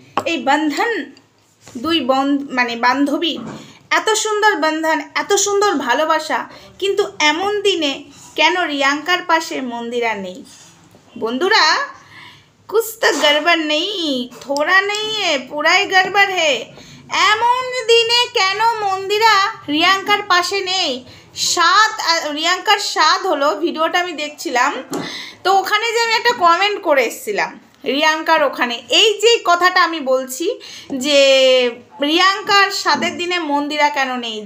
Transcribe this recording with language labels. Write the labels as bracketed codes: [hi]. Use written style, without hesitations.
[bn] এই বন্ধন দুই মানে বান্ধবী এত সুন্দর বন্ধন, এত সুন্দর ভালোবাসা, কিন্তু এমন দিনে কেন রিয়াঙ্কার পাশে মন্দিরা নেই? বন্ধুরা, [hi] कुछ तो गड़बड़ नहीं, थोड़ा नहीं है, पूरा ही गड़बड़ है। [bn] এমন দিনে কেন মন্দিরা রিয়াঙ্কার পাশে নেই? রিয়াঙ্কার স্বাদ হলো, ভিডিওটা আমি দেখছিলাম, তো ওখানে যে আমি একটা কমেন্ট করে এসেছিলাম রিয়াঙ্কার ওখানে, এই যে কথাটা আমি বলছি যে রিয়াঙ্কার স্বাদের দিনে মন্দিরা কেন নেই।